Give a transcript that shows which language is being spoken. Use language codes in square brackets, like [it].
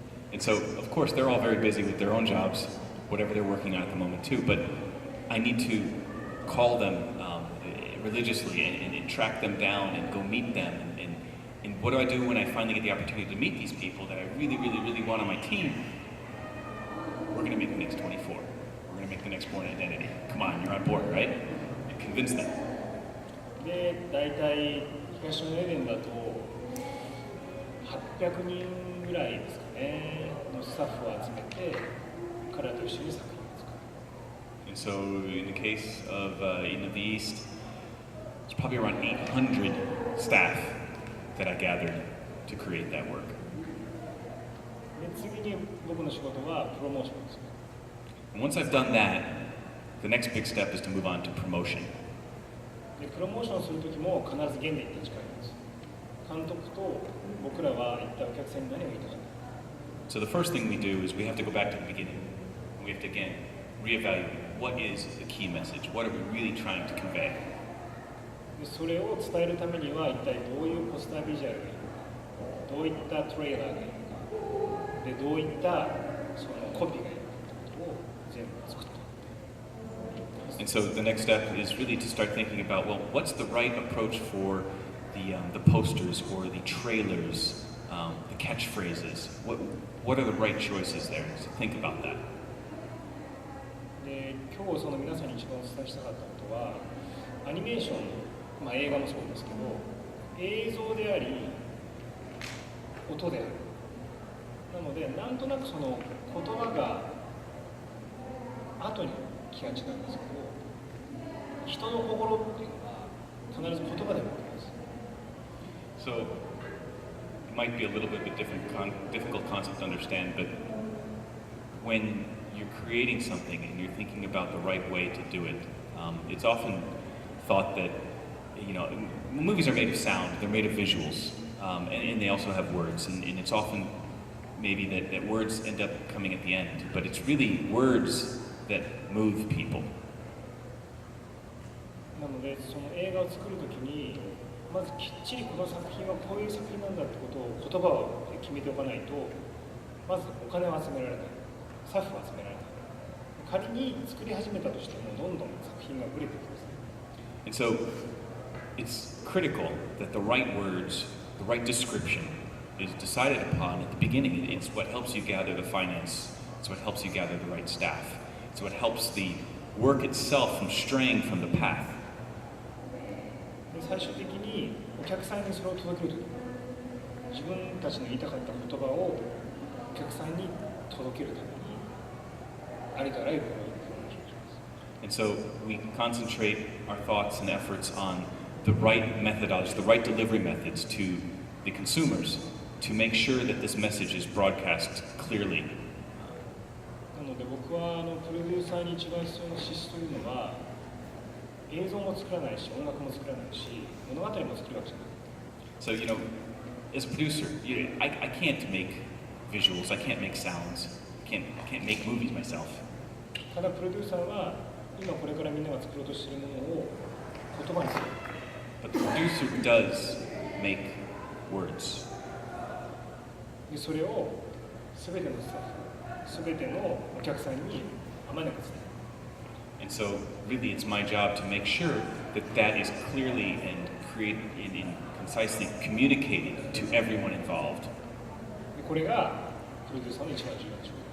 [en] And so, of course, they're all very busy with their own jobs, whatever they're working on at the moment too, but I need to call them religiously and track them down and go meet them. And what do I do when I finally get the opportunity to meet these people that I really, really, really want on my team? We're going to make the next 24. We're going to make the next Born Identity. Come on, you're on board, right? And convince them. [ja] で、大体東のエデンだと800人ぐらいですかねのスタッフを集めて彼らと一緒に作品を作る。 [en] And so, in the case of In of the East, it's probably around 800 staff that I gathered to create that work. [ja] で次に僕の仕事はプロモーションですね。 [en] And once I've done that, the next big step is to move on to promotion. [ja] でプロモーションするときも必ず原点に立ち返ります。監督と僕らは一体お客さんに何を言いたかった。 [en] So the first thing we do is we have to go back to the beginning. We have to again reevaluate what is the key message. What are we really trying to convey? [ja] でそれを伝えるためには一体どういうポスタービジュアルがいいのか、どういったトレーラーがいいのか、でどういったそのコピーがいいのかということを全部作って。 [en] And so the next step is really to start thinking about, well, what's the right approach for the posters or the trailers, the catchphrases? What are the right choices there? So think about that. [ja] で今日その皆さんに一番お伝えしたかったことはアニメーション、映画もそうですけど映像であり音である。なのでなんとなくその言葉が後に気がちなんですけど人の心っていうのは必ず言葉でもあります。 [en] So it might be a little bit of a difficult concept to understand, but when you're creating something and you're thinking about the right way to do it, it's often thought that, movies are made of sound, they're made of visuals, and they also have words, and it's often maybe that words end up coming at the end, but it's really words that move people. [ja] なのでその映画を作るときにまずきっちりこの作品はこういう作品なんだってことを言葉を決めておかないとまずお金を集められない、スタッフを集められない。仮に作り始めたとしてもどんどん作品がブレていきます。 [en] And so it's critical that the right words, the right description is decided upon at the beginning. It's what helps you gather the finance, it's what helps you gather the right staff, it's what helps the work itself from straying from the path. [ja] で最終的にお客さんにそれを届けるとき自分たちの言いたかった言葉をお客さんに届けるためにありとあらゆるプロモーションをします。 [en] And so we concentrate our thoughts and efforts on the right methodology, the right delivery methods to the consumers to make sure that this message is broadcast clearly. [ja] なので僕はプロデューサーに一番必要な資質というのは映像も作らないし音楽も作らないし物語も作るわけじゃない。 [en] So, as a producer, I can't make visuals, I can't make sounds, I can't make movies myself. [ja] ただプロデューサーは今これからみんなが作ろうとしているものを言葉にする。 [en] But the producer does make words. [ja] でそれを全てのスタッフ、全てのお客さんにあまねく伝える。 [en] And so, really, it's my job to make sure that that is clearly and concisely communicated to everyone involved. [ja] でこれがプロデューサーの一番重要な仕事。